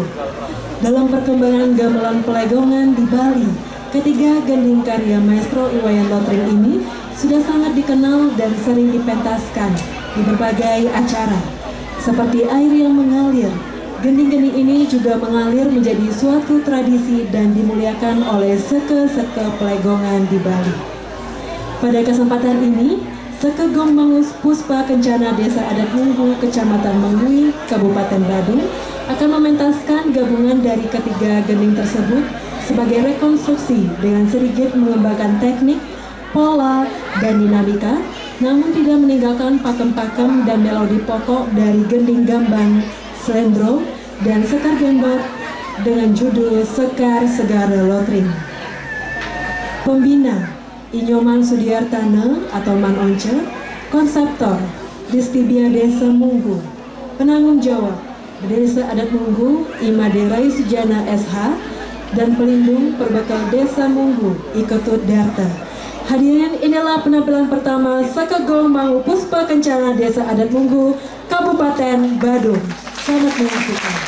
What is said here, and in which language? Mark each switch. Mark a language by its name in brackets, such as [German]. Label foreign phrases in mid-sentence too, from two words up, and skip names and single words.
[Indonesian] Dalam perkembangan gamelan Pelegongan di Bali, ketiga gending karya Maestro Iwayan Lotring ini sudah sangat dikenal dan sering dipentaskan di berbagai acara. Seperti air yang mengalir, gending-gending ini juga mengalir menjadi suatu tradisi dan dimuliakan oleh seke-seke Pelegongan di Bali. Pada kesempatan ini, Seke Gong Mangu Puspa Kencana Desa Adat Munggu, Kecamatan Mangwi, Kabupaten Badung akan mementaskan gabungan dari ketiga gending tersebut sebagai rekonstruksi dengan sedikit mengembangkan teknik, pola, dan dinamika, namun tidak meninggalkan pakem-pakem dan melodi pokok dari Gending Gambang, Slendro, dan Sekar Gendot dengan judul Sekar Segara Lotring. Pembina Inyoman Sudiartana atau Man Once, konseptor Distibia Desa Munggu. Penanggung jawab Desa Adat Munggu Imade Rai Sujana SH dan pelindung Perbekal Desa Munggu Iketut Darta. Hadirin, inilah penampilan pertama Saka Gelombang Puspa Kencana Desa Adat Munggu, Kabupaten Badung. Selamat menyaksikan.